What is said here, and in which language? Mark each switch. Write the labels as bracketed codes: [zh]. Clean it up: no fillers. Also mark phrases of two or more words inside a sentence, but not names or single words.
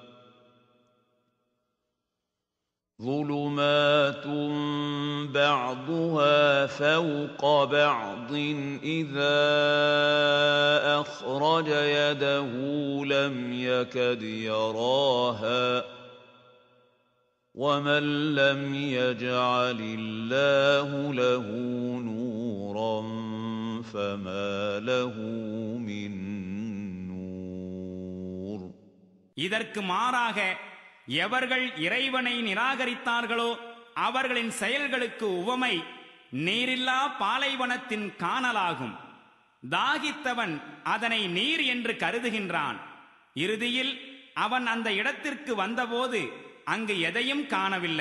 [ar] ظلمات بعضها فوق بعض إذا أخرج يده لم يكد يراها ومن لم يجعل الله له نورا فما له من نور. [ta] இதற்கு மாறாக எவர்கள் இறைவனை நிராகரித்தார்களோ அவர்களின் செயல்களுக்கு உவமை நீரில்லா பாலைவனத்தின் காணலாகும். தாகித்தவன் அதனை நீர் என்று கருதுகின்றான். இறுதியில் அவன் அந்த இடத்திற்கு வந்தபோது அங்கு எதையும் காணவில்லை.